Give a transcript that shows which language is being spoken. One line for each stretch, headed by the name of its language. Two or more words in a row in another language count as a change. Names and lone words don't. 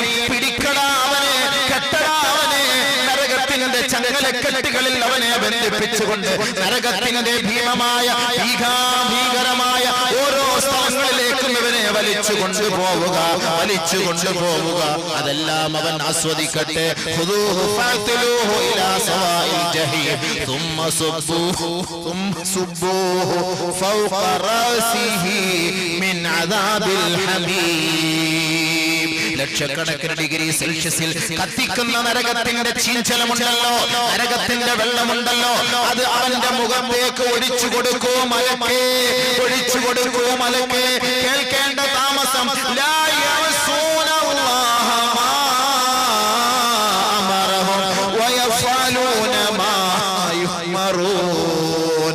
Malayalam: പിടിക്കടാ അവനെ, കെട്ടടാ അവനെ, നരകത്തിന്റെ ചങ്ങലക്കെട്ടുകളിൽ അവനെ ബന്ധിപ്പിച്ചുകൊണ്ട് നരകത്തിന്റെ ഭീമമായ ഭീകരമായ ഓരോ സ്ഥലങ്ങളിലേക്കും ഇവനെ വലിച്ചു കൊണ്ടുപോവുക. അതെല്ലാം അവൻ ആസ്വദിക്കട്ടെ.
Arabic: خذوه فاعتلوه إلى سواء الجحيم ثم صبوه فوق رأسه من عذاب الحميم.
Malayalam: ലക്ഷക്കണക്കിന് ഡിഗ്രി സെൽഷ്യസിൽ കത്തിക്കുന്ന നരകത്തിന്റെ ചീഞ്ചലമുണ്ടല്ലോ, നരകത്തിന്റെ വെള്ളമുണ്ടല്ലോ, അത് അവന്റെ മുഖത്തേക്ക് ഒഴിച്ചു കൊടുക്കൂ മലക്കേ, ഒഴിച്ചു കൊടുക്കൂ മലക്കേ. കേൾക്കേണ്ട താമസം.
Arabic: لا يعصون الله ما أمرهم ويفعلون ما يؤمرون.